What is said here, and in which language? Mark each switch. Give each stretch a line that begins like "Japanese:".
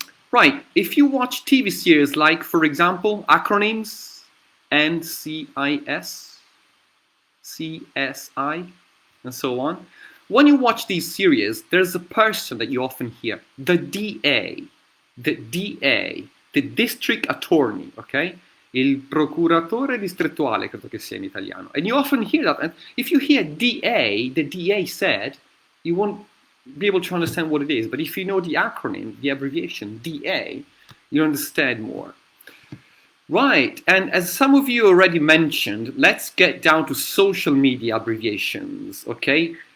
English: Right, if you watch TV series like, for example, Acronyms, NCIS, CSI, and so on, when you watch these series, there's a person that you often hear, the DA, the district attorney, okay?
Italian: Il procuratore distrettuale, credo che sia in italiano.
English: And you often hear that. And if you hear DA, the DA said, you won't be able to understand what it is. But if you know the acronym, the abbreviation, DA, you understand more. Right, and as some of you already mentioned, let's get down to social media abbreviations, okay?